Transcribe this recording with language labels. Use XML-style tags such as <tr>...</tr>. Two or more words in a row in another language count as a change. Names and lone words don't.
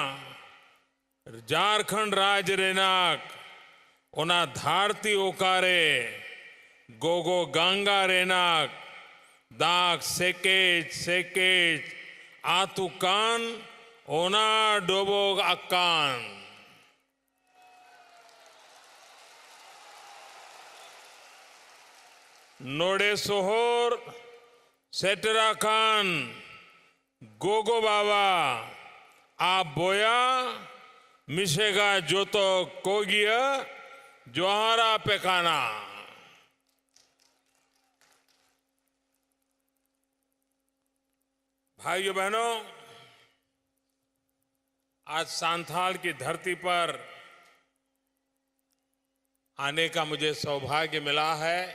<sat>झारखंड राज्य रेनाक ओना धारती ओकारे गोगो गंगा रेनाक दाग सेकेज सेकेज आतुकान ओना डोबोक आकान नोडे सोहोर सेटरा खान गोगो बाबा आप बोया मिशेगा जोतो कोगिया जोहारा पेकाना।</sat> <hi>भाइयों बहनों, आज सांथाल की धरती पर आने का मुझे सौभाग्य मिला है।</hi>